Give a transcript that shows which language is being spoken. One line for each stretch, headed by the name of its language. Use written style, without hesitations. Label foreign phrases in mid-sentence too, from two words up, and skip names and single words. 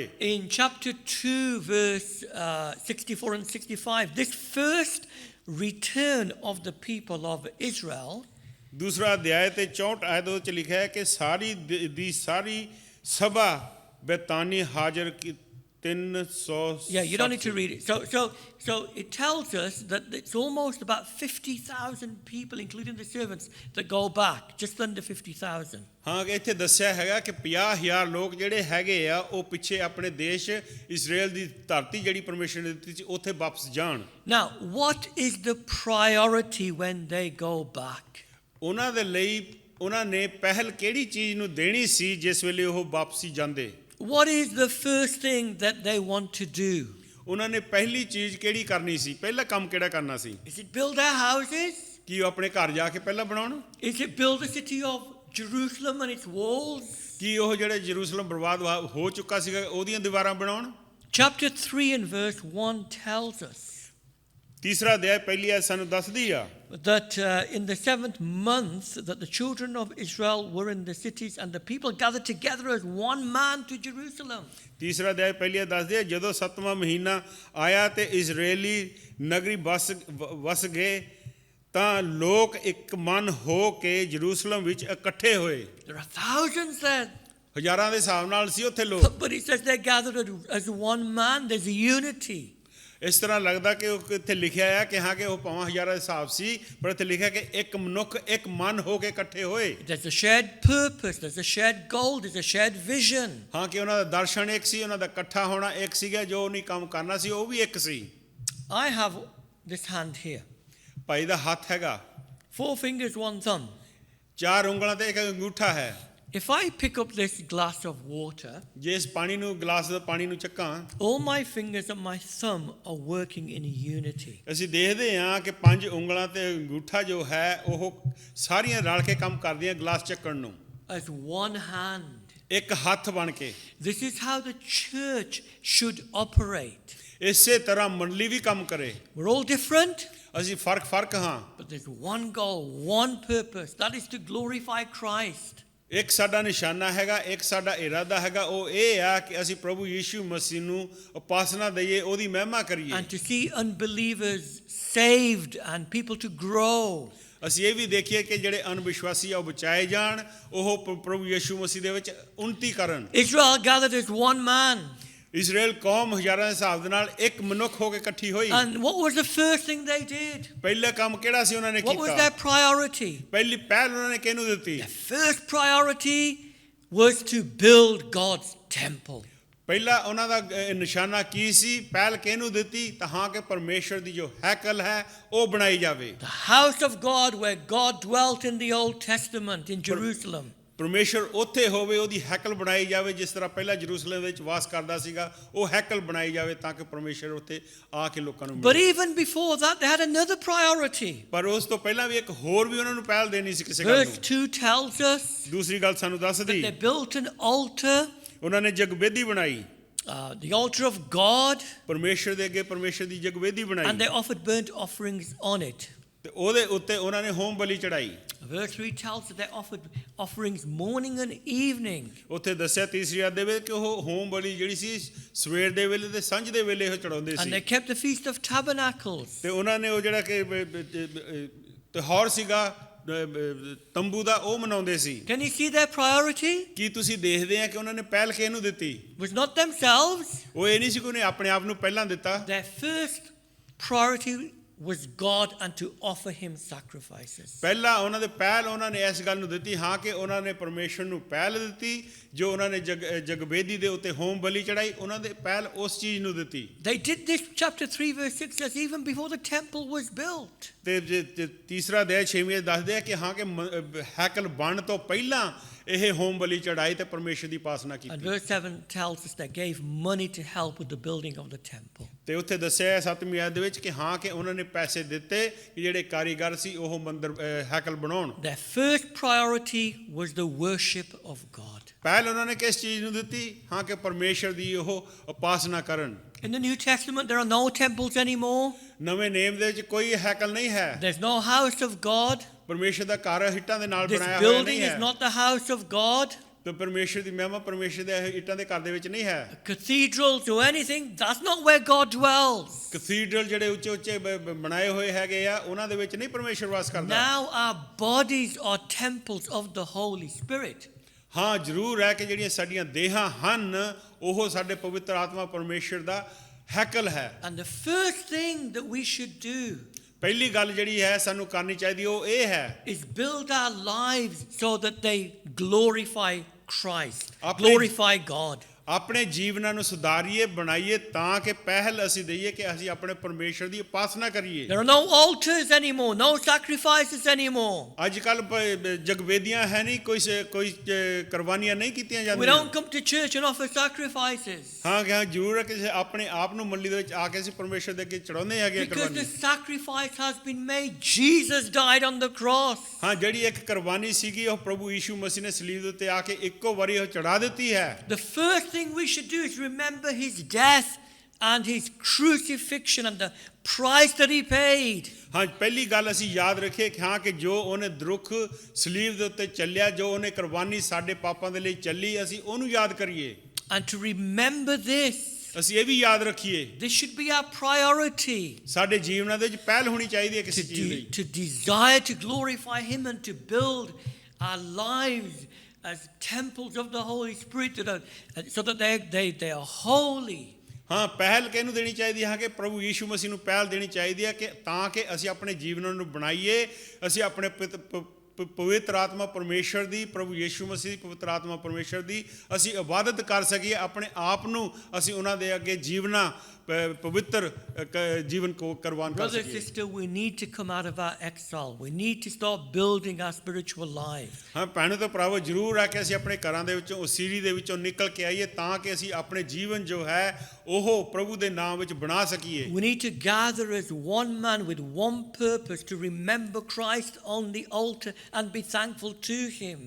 English: In chapter 2 verse 64 and 65, this first return of the people of Israel,
Punjabi: ਦੂਸਰਾ ਅਧਿਆਇ ਤੇ 64 ਆਇਤ ਵਿੱਚ ਲਿਖਿਆ ਹੈ ਕਿ ਸਾਰੀ ਦੀ ਸਾਰੀ ਸਭਾ ਬੇਤਾਨੀ ਹਾਜ਼ਰ ਕੀ 300।
English: yeah, you don't need to read it. So it tells us that it's almost about 50,000 people, including the servants, that go back, just under 50,000.
Punjabi: ਹਾਂ ਕਿ ਇੱਥੇ ਦੱਸਿਆ ਹੈਗਾ ਕਿ 50,000 ਲੋਕ ਜਿਹੜੇ ਹੈਗੇ ਆ ਉਹ ਪਿੱਛੇ ਆਪਣੇ ਦੇਸ਼ ਇਜ਼ਰਾਈਲ ਦੀ ਧਰਤੀ ਜਿਹੜੀ ਪਰਮੇਸ਼ਰ ਨੇ ਦਿੱਤੀ ਸੀ ਉੱਥੇ ਵਾਪਸ ਜਾਣ।
English: Now, what is the priority when they go back?
Punjabi: ਉਹਨਾਂ ਦੇ ਲਈ ਉਹਨਾਂ ਨੇ ਪਹਿਲ ਕਿਹੜੀ ਚੀਜ਼ ਨੂੰ ਦੇਣੀ ਸੀ ਜਿਸ ਵੇਲੇ ਉਹ ਵਾਪਸੀ ਜਾਂਦੇ?
English: What is the first thing that they want to do?
Punjabi: ਉਹਨਾਂ ਨੇ ਪਹਿਲੀ ਚੀਜ਼ ਕਿਹੜੀ ਕਰਨੀ ਸੀ? ਪਹਿਲਾ ਕੰਮ ਕਿਹੜਾ ਕਰਨਾ ਸੀ?
English: Is it build their houses?
Punjabi: ਕੀ ਉਹ ਆਪਣੇ ਘਰ ਜਾ ਕੇ ਪਹਿਲਾਂ ਬਣਾਉਣ?
English: Is it build the city of Jerusalem and its walls?
Punjabi: ਕੀ ਉਹ ਜਿਹੜੇ ਜਰੂਸਲਮ ਬਰਬਾਦ ਹੋ ਚੁੱਕਾ ਸੀਗਾ ਉਹਦੀਆਂ ਦੀਵਾਰਾਂ ਬਣਾਉਣ?
English: Chapter 3 and verse 1 tells us
Punjabi: ਤੀਸਰਾ ਅਧਿਆਇ ਪਹਿਲੀ ਆਇਤ ਸਾਨੂੰ ਦੱਸਦੀ ਆ
English: that in the 7th month that the children of Israel were in the cities and the people gathered together as one man to Jerusalem.
Punjabi: ਤੀਸਰਾ ਅਧਿਆਇ ਪਹਿਲੀ ਆਇਤ ਦੱਸਦੀ ਆ ਜਦੋਂ 7ਵਾਂ ਮਹੀਨਾ ਆਇਆ ਤੇ ਇਜ਼ਰਾਈਲੀ ਨਗਰੀ ਵਸ ਗਏ ਤਾਂ ਲੋਕ ਇੱਕ ਮਨ ਹੋ ਕੇ ਯਰੂਸ਼ਲਮ ਵਿੱਚ ਇਕੱਠੇ ਹੋਏ।
English: There are thousands there.
Punjabi: ਹਜ਼ਾਰਾਂ ਦੇ ਹਿਸਾਬ ਨਾਲ ਸੀ ਉੱਥੇ ਲੋਕ।
English: But it says they're gathered as one man. There's a unity.
Punjabi: ਇਸ ਤਰ੍ਹਾਂ ਲੱਗਦਾ ਕਿ ਉਹ ਇੱਥੇ ਲਿਖਿਆ ਆ ਕਿ ਹਾਂ ਕਿ ਉਹ ਭਾਵੇਂ ਹਜ਼ਾਰਾਂ ਦੇ ਹਿਸਾਬ ਸੀ, ਪਰ ਇੱਥੇ ਲਿਖਿਆ ਕਿ ਇੱਕ ਮਨੁੱਖ ਇੱਕ ਮਨ ਹੋ ਕੇ ਇਕੱਠੇ ਹੋਏ।
English: There's a shared purpose. There's a shared goal. There's a shared vision.
Punjabi: ਹਾਂ ਕਿ ਉਹਨਾਂ ਦਾ ਦਰਸ਼ਨ ਇੱਕ ਸੀ, ਉਹਨਾਂ ਦਾ ਇਕੱਠਾ ਹੋਣਾ ਇੱਕ ਸੀਗਾ, ਜੋ ਉਹਨੇ ਕੰਮ ਕਰਨਾ ਸੀ ਉਹ ਵੀ ਇੱਕ ਸੀ।
English: I have this hand here.
Punjabi: ਭਾਈ ਦਾ ਹੱਥ ਹੈਗਾ,
English: 4 fingers, 1 thumb.
Punjabi: 4 ਉਂਗਲਾਂ ਤੇ ਇੱਕ ਅੰਗੂਠਾ ਹੈ।
English: If I pick up this glass of water,
Punjabi: ਜੇ ਇਸ ਪਾਣੀ ਨੂੰ ਗਲਾਸ ਦਾ ਪਾਣੀ ਨੂੰ ਚੱਕਾਂ,
English: all my fingers and my thumb are working in unity.
Punjabi: ਅਸੀਂ ਦੇਖਦੇ ਹਾਂ ਕਿ 5 ਉਂਗਲਾਂ ਤੇ ਅੰਗੂਠਾ ਜੋ ਹੈ ਉਹ ਸਾਰੀਆਂ ਰਲ ਕੇ ਕੰਮ ਕਰਦੀਆਂ ਗਲਾਸ ਚੱਕਣ ਨੂੰ,
English: As one hand.
Punjabi: ਇੱਕ ਹੱਥ ਬਣ ਕੇ।
English: This is how the church should operate.
Punjabi: ਇਸੇ ਤਰ੍ਹਾਂ ਮੰਡਲੀ ਵੀ ਕੰਮ ਕਰੇ।
English: We're all different,
Punjabi: ਅਸੀਂ ਫਰਕ ਹਾਂ,
English: but there's one goal, one purpose. That is to glorify Christ.
Punjabi: ਇੱਕ ਸਾਡਾ ਨਿਸ਼ਾਨਾ ਹੈਗਾ, ਇੱਕ ਸਾਡਾ ਇਰਾਦਾ ਹੈਗਾ, ਉਹ ਇਹ ਆ ਕਿ ਅਸੀਂ ਪ੍ਰਭੂ ਯੀਸ਼ੂ ਮਸੀਹ ਨੂੰ ਉਪਾਸਨਾ ਦਈਏ, ਉਹਦੀ ਮਹਿਮਾ ਕਰੀਏ।
English: And to see unbelievers saved and people to grow.
Punjabi: ਅਸੀਂ ਇਹ ਵੀ ਦੇਖੀਏ ਕਿ ਜਿਹੜੇ ਅਨਵਿਸ਼ਵਾਸੀ ਆ ਉਹ ਬਚਾਏ ਜਾਣ, ਉਹ ਪ੍ਰਭੂ ਯੀਸ਼ੂ ਮਸੀਹ ਦੇ ਵਿੱਚ ਉન્નਤੀ ਕਰਨ।
English: Israel gathered as one man.
Punjabi: ਇਜ਼ਰਾਈਲ ਕੌਮ ਹਜ਼ਾਰਾਂ ਦੇ ਹਿਸਾਬ ਦੇ ਨਾਲ ਇੱਕ ਮਨੁੱਖ ਹੋ ਕੇ ਇਕੱਠੀ ਹੋਈ।
English: And what was the first thing they did?
Punjabi: ਪਹਿਲਾ ਕੰਮ ਕਿਹੜਾ ਸੀ ਉਹਨਾਂ ਨੇ
English: What was
Punjabi: ਕੀਤਾ?
English: their priority?
Punjabi: ਪਹਿਲੀ ਪਹਿਲ ਉਹਨਾਂ ਨੇ ਕਿਹਨੂੰ ਦਿੱਤੀ?
English: The first priority was to build God's temple.
Punjabi: ਪਹਿਲਾ ਉਹਨਾਂ ਦਾ ਨਿਸ਼ਾਨਾ ਕੀ ਸੀ? ਪਹਿਲ ਕਿਹਨੂੰ ਦਿੱਤੀ? ਤਾਂ ਹਾਂ ਕਿ ਪਰਮੇਸ਼ਰ ਦੀ ਜੋ ਹੈਕਲ ਹੈ ਉਹ ਬਣਾਈ ਜਾਵੇ।
English: The house of God where God dwelt in the Old Testament in Jerusalem.
Punjabi: ਪਰਮੇਸ਼ਰ ਉੱਥੇ ਹੋਵੇ, ਉਹਦੀ ਹੈਕਲ ਬਣਾਈ ਜਾਵੇ, ਜਿਸ ਤਰ੍ਹਾਂ ਪਹਿਲਾਂ ਯਰੂਸ਼ਲਮ ਵਿੱਚ ਵਾਸ ਕਰਦਾ ਸੀਗਾ, ਉਹ ਹੈਕਲ ਬਣਾਈ ਜਾਵੇ ਤਾਂ ਕਿ ਪਰਮੇਸ਼ਰ ਉੱਥੇ ਆ ਕੇ ਲੋਕਾਂ ਨੂੰ
English: But
Punjabi: ਮਿਲੇ।
English: even before that, they had another priority.
Punjabi: ਪਰ ਉਸ ਤੋਂ ਪਹਿਲਾਂ ਵੀ ਇੱਕ ਹੋਰ ਵੀ ਉਹਨਾਂ ਨੂੰ ਪਹਿਲ ਦੇਣੀ ਸੀ ਕਿਸੇ ਗੱਲ
English: Verse
Punjabi: ਨੂੰ।
English: 2 tells us
Punjabi: ਦੂਸਰੀ ਗੱਲ ਸਾਨੂੰ ਦੱਸਦੀ,
English: they built an altar,
Punjabi: ਉਹਨਾਂ ਨੇ ਜਗਵੇਦੀ ਬਣਾਈ,
English: the altar of God,
Punjabi: ਪਰਮੇਸ਼ਰ ਦੇ ਅੱਗੇ ਪਰਮੇਸ਼ਰ ਦੀ ਜਗਵੇਦੀ
English: and
Punjabi: ਬਣਾਈ,
English: they offered burnt offerings on it.
Punjabi: ਤੇ ਉਹਦੇ ਉੱਤੇ ਉਹਨਾਂ ਨੇ ਹੋਮ ਬਲੀ ਚੜਾਈ।
English: Verse 3 tells us they offered offerings morning and evening.
Punjabi: ਉੱਥੇ ਦੱਸਿਆ ਤੀਸਰੀ ਆਇਤ ਦੇ ਵਿੱਚ ਕਿ ਉਹ ਹੋਮ ਬਲੀ ਜਿਹੜੀ ਸੀ ਸਵੇਰ ਦੇ ਵੇਲੇ ਤੇ ਸਾਂਝ ਦੇ ਵੇਲੇ ਉਹ ਚੜਾਉਂਦੇ
English: And
Punjabi: ਸੀ।
English: they kept the Feast of Tabernacles.
Punjabi: ਤੇ ਉਹਨਾਂ ਨੇ ਉਹ ਜਿਹੜਾ ਕਿ ਤਿਉਹਾਰ ਸੀਗਾ ਤੰਬੂ ਦਾ ਉਹ ਮਨਾਉਂਦੇ ਸੀ।
English: Can you see their priority?
Punjabi: ਕੀ ਤੁਸੀਂ ਦੇਖਦੇ ਆ ਕਿ ਉਹਨਾਂ ਨੇ ਪਹਿਲ ਕਿਹਨੂੰ ਦਿੱਤੀ?
English: Was not themselves.
Punjabi: ਉਹ ਇਹ ਨਹੀਂ ਸੀ ਕਿ ਉਹਨੇ ਆਪਣੇ ਆਪ ਨੂੰ ਪਹਿਲਾਂ ਦਿੱਤਾ।
English: Their first priority was God and to offer him sacrifices.
Punjabi: ਪਹਿਲਾਂ ਉਹਨਾਂ ਦੇ ਪਹਿਲ ਉਹਨਾਂ ਨੇ ਇਸ ਗੱਲ ਨੂੰ ਦਿੱਤੀ, ਹਾਂ ਕਿ ਉਹਨਾਂ ਨੇ ਪਰਮੇਸ਼ਰ ਨੂੰ ਪਹਿਲ ਦਿੱਤੀ, ਜੋ ਉਹਨਾਂ ਨੇ ਜਗਵੇਦੀ ਦੇ ਉੱਤੇ ਹੋਮ ਬਲੀ ਚੜਾਈ, ਉਹਨਾਂ ਦੇ ਪਹਿਲ ਉਸ ਚੀਜ਼ ਨੂੰ ਦਿੱਤੀ।
English: They did this, chapter 3 verse 6 says, even before the temple was built.
Punjabi: ਤੇ ਤੀਸਰਾ ਅਧਿਆਇ 6ਵੇਂ ਦੱਸਦੇ ਆ ਕਿ ਹਾਂ ਕਿ ਹੈਕਲ ਬਣਨ ਤੋਂ ਪਹਿਲਾਂ ਇਹ ਹੋਮ ਬਲੀ ਚੜਾਈ ਤੇ ਪਰਮੇਸ਼ਰ ਦੀ ਉਪਾਸਨਾ
English: And
Punjabi: ਕੀਤੀ।
English: verse 7 tells us they gave money to help with the building of the temple.
Punjabi: ਤੇ ਉੱਥੇ ਦੱਸਿਆ ਹੈ 7ਵੀਂ ਆਇਤ ਦੇ ਵਿੱਚ ਕਿ ਹਾਂ ਕਿ ਉਹਨਾਂ ਨੇ ਪੈਸੇ ਦਿੱਤੇ ਕਿ ਜਿਹੜੇ ਕਾਰੀਗਰ ਸੀ ਉਹ ਮੰਦਰ ਹੈਕਲ ਬਣਾਉਣ।
English: Their first priority was the worship of God.
Punjabi: ਪਹਿਲ ਉਹਨਾਂ ਨੇ ਕਿਸ ਚੀਜ਼ ਨੂੰ ਦਿੱਤੀ? ਹਾਂ ਕਿ ਪਰਮੇਸ਼ਰ ਦੀ ਉਹ ਉਪਾਸਨਾ ਕਰਨ।
English: In the New Testament there are no temples anymore.
Punjabi: ਨਵੇਂ ਨੇਮ ਦੇ ਵਿੱਚ ਕੋਈ ਹੈਕਲ ਨਹੀਂ ਹੈ।
English: There's no house of God.
Punjabi: ਪਰਮੇਸ਼ਰ ਦਾ ਘਰ ਇੱਟਾਂ ਦੇ ਨਾਲ
English: This
Punjabi: ਬਣਾਇਆ ਹੋਇਆ
English: building
Punjabi: ਨਹੀਂ
English: is
Punjabi: ਹੈ।
English: not the house of God.
Punjabi: ਤੇ ਪਰਮੇਸ਼ਰ ਦੀ ਮਹਿਮਾ ਪਰਮੇਸ਼ਰ ਦੇ ਇੱਟਾਂ ਦੇ ਘਰ ਦੇ ਵਿੱਚ ਨਹੀਂ ਹੈ।
English: Cathedrals or anything, that's not where God dwells.
Punjabi: ਕੈਥੀਡਰਲ ਜਿਹੜੇ ਉੱਚੇ ਉੱਚੇ ਬਣਾਏ ਹੋਏ ਹੈਗੇ ਆ, ਉਹਨਾਂ ਦੇ ਵਿੱਚ ਨਹੀਂ ਪਰਮੇਸ਼ਰ ਵਾਸ ਕਰਦਾ।
English: Now our bodies are temples of the Holy Spirit.
Punjabi: ਹਾਂ ਜ਼ਰੂਰ ਹੈ ਕਿ ਜਿਹੜੀਆਂ ਸਾਡੀਆਂ ਦੇਹਾਂ ਹਨ ਉਹ ਸਾਡੇ ਪਵਿੱਤਰ ਆਤਮਾ ਪਰਮੇਸ਼ਰ ਦਾ ਹੈਕਲ ਹੈ।
English: And the first thing that we should do
Punjabi: ਪਹਿਲੀ ਗੱਲ ਜਿਹੜੀ ਹੈ ਸਾਨੂੰ ਕਰਨੀ ਚਾਹੀਦੀ ਉਹ ਇਹ ਹੈ
English: is build our lives so that they glorify Christ,
Punjabi: ਆਪਣੇ-
English: glorify God.
Punjabi: ਆਪਣੇ ਜੀਵਨਾਂ ਨੂੰ ਸੁਧਾਰੀਏ ਬਣਾਈਏ ਤਾਂ ਕਿ ਪਹਿਲ ਅਸੀਂ ਦਈਏ ਕਿ ਅਸੀਂ ਆਪਣੇ ਪਰਮੇਸ਼ਰ ਦੀ ਉਪਾਸਨਾ ਕਰੀਏ।
English: There are no altars anymore, no sacrifices anymore.
Punjabi: ਅੱਜ ਕੱਲ ਜਗਵੇਦੀਆਂ ਹੈ ਨਹੀਂ, ਕੋਈ ਕੁਰਬਾਨੀਆਂ ਨਹੀਂ ਕੀਤੀਆਂ
English: We
Punjabi: ਜਾਂਦੀਆਂ।
English: don't come to church and offer sacrifices.
Punjabi: ਹਾਂ ਕਿ ਹਾਂ ਜ਼ਰੂਰ ਹੈ ਕਿ ਆਪਣੇ ਆਪ ਨੂੰ ਮੰਡੀ ਦੇ ਵਿੱਚ ਆ ਕੇ ਅਸੀਂ ਪਰਮੇਸ਼ਰ ਦੇ ਅੱਗੇ ਚੜਾਉਂਦੇ ਹੈਗੇ
English: Because the
Punjabi: ਕੁਰਬਾਨੀ।
English: sacrifice has been made. Jesus died on the cross.
Punjabi: ਹਾਂ ਜਿਹੜੀ ਇੱਕ ਕੁਰਬਾਨੀ ਸੀਗੀ ਉਹ ਪ੍ਰਭੂ ਯੀਸ਼ੂ ਮਸੀਹ ਨੇ ਸਲੀਬ ਦੇ ਉੱਤੇ ਆ ਕੇ ਇੱਕੋ ਵਾਰੀ ਉਹ ਚੜਾ ਦਿੱਤੀ ਹੈ।
English: The first thing we should do is remember his death and his crucifixion and the price that he paid.
Punjabi: ਹਾਂ ਪਹਿਲੀ ਗੱਲ ਅਸੀਂ ਯਾਦ ਰੱਖੀਏ ਕਿ ਹਾਂ ਕਿ ਜੋ ਉਹਨੇ ਦੁੱਖ ਸਲੀਬ ਦੇ ਉੱਤੇ ਚੱਲਿਆ, ਜੋ ਉਹਨੇ ਕੁਰਬਾਨੀ ਸਾਡੇ ਪਾਪਾਂ ਦੇ ਲਈ ਚੱਲੀ, ਅਸੀਂ ਉਹਨੂੰ ਯਾਦ ਕਰੀਏ।
English: And to remember this
Punjabi: ਅਸੀਂ ਇਹ ਵੀ ਯਾਦ ਰੱਖੀਏ
English: This should be our priority.
Punjabi: ਸਾਡੇ ਜੀਵਨਾਂ ਦੇ ਵਿੱਚ ਪਹਿਲ ਹੋਣੀ ਚਾਹੀਦੀ ਹੈ ਕਿਸੇ ਚੀਜ਼ ਦੀ
English: To desire to glorify Him and to build our lives as temples of the Holy Spirit so that they are holy.
Punjabi: ਹਾਂ ਪਹਿਲ ਕਿਹਨੂੰ ਦੇਣੀ ਚਾਹੀਦੀ ਹੈ ਕਿ ਪ੍ਰਭੂ ਯੀਸ਼ੂ ਮਸੀਹ ਨੂੰ ਪਹਿਲ ਦੇਣੀ ਚਾਹੀਦੀ ਹੈ ਕਿ ਤਾਂ ਕਿ ਅਸੀਂ ਆਪਣੇ ਜੀਵਨਾਂ ਨੂੰ ਬਣਾਈਏ ਅਸੀਂ ਆਪਣੇ ਪਵਿੱਤਰ ਆਤਮਾ ਪਰਮੇਸ਼ਰ ਦੀ ਪ੍ਰਭੂ ਯੀਸ਼ੂ ਮਸੀਹ ਦੀ ਪਵਿੱਤਰ ਆਤਮਾ ਪਰਮੇਸ਼ਰ ਦੀ ਅਸੀਂ ਇਬਾਦਤ ਕਰ ਸਕੀਏ ਆਪਣੇ ਆਪ ਨੂੰ ਅਸੀਂ ਉਹਨਾਂ ਦੇ ਅੱਗੇ ਜੀਵਨਾ ਪਵਿੱਤਰ ਜੀਵਨ ਕੋ ਕੁਰਬਾਨ ਕਰ
English: Brother,
Punjabi: ਸਕੀਏ
English: sister, we need to come out of our exile. We need to start building our spiritual lives.
Punjabi: ਹਾਂ ਭੈਣੋ ਤੇ ਭਰਾਵੋ ਜ਼ਰੂਰ ਆ ਕਿ ਅਸੀਂ ਆਪਣੇ ਘਰਾਂ ਦੇ ਵਿੱਚੋਂ ਉਸੀਰੀ ਦੇ ਵਿੱਚੋਂ ਨਿਕਲ ਕੇ ਆਈਏ ਤਾਂ ਕਿ ਅਸੀਂ ਆਪਣੇ ਜੀਵਨ ਜੋ ਹੈ ਉਹ ਪ੍ਰਭੂ ਦੇ ਨਾਮ ਵਿੱਚ ਬਣਾ ਸਕੀਏ
English: We need to gather as one man with one purpose to remember Christ on the altar and be thankful to Him.